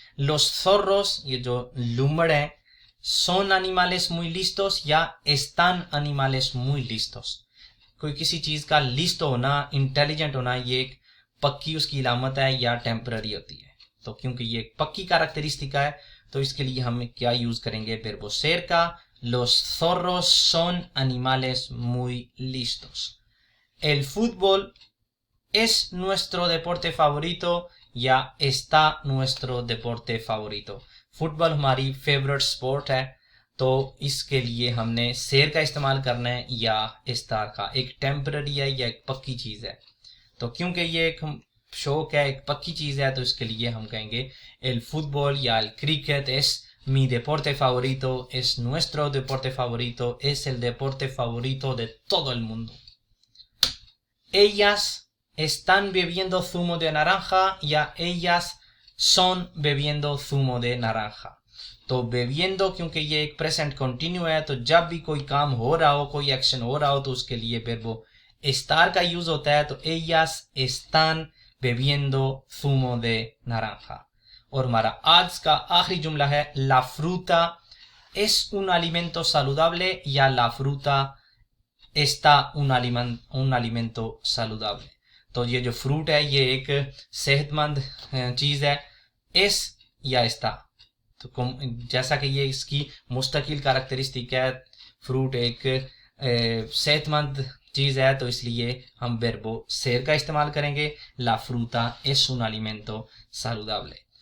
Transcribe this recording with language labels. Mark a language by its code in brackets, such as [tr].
[es] los zorros [hi] ये जो लूमड़ है, [es] son animales muy listos या están animales muy listos। [hi] कोई किसी चीज का लिस्ट होना, इंटेलिजेंट होना, ये एक पक्की उसकी इलामत है या टेम्पररी होती है। तो क्योंकि ये एक पक्की कैरेक्टरिस्टिका है, तो इसके लिए हम क्या यूज करेंगे वर्बो सेर का, [es] los zorros son animales muy listos। el fútbol es nuestro deporte favorito या está nuestro deporte favorito। [hi] Football हमारी फेवरेट स्पोर्ट है, तो इसके लिए हमने सेर का इस्तेमाल करना है या estar का, एक टेम्पररी है या एक पक्की चीज है। तो क्योंकि ये एक शौक है, एक पक्की चीज है, तो इसके लिए हम कहेंगे [es] el fútbol या el cricket es mi deporte favorito, es nuestro deporte favorito, es el deporte favorito de todo el mundo। ellas están bebiendo zumo de naranja या ellas son bebiendo zumo de naranja। [hi] तो bebiendo क्योंकि ये एक present continue है, तो जब भी कोई काम हो रहा हो, कोई एक्शन हो रहा हो, तो उसके लिए वर्बो estar का यूज होता है। तो [es] ellas están bebiendo zumo de naranja। [hi] और हमारा आज का आखिरी जुमला है [es] la fruta es un alimento saludable या la fruta está un alimento saludable। [hi] तो ये जो फ्रूट है ये एक सेहतमंद चीज है, एस या está। तो जैसा कि ये इसकी मुस्तकिल कैरेक्टरिस्टिक है, फ्रूट एक सेहतमंद चीज है, तो इसलिए हम वर्बो सेर का इस्तेमाल करेंगे, ला फ्रूटा [es] es un alimento saludable।